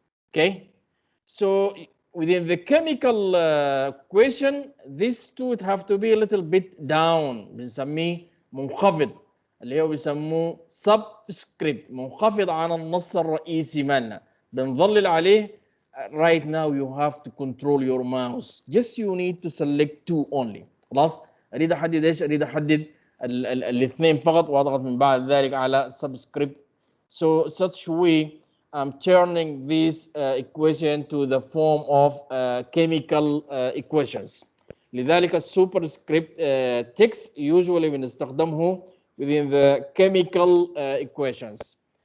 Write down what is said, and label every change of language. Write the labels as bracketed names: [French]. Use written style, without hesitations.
[English] Okay, so within the chemical equation, these two would have to be a little bit down. [Arabic] بنسميه منخفض اللي هو بيسموه subscript، منخفض عن النص الرئيسي مالنا. بنظلل عليه. [English] Right now you have to control your mouse. Just you need to select two only. [Arabic] خلاص؟ اريد احدد ايش؟ اريد احدد الاثنين فقط، واضغط من بعد ذلك على subscript. [English] So such way I'm turning this equation to the form of chemical equations. [Arabic] لذلك السوبرسكريبت [English] text usually [Arabic] بنستخدمه [English] within the chemical equations.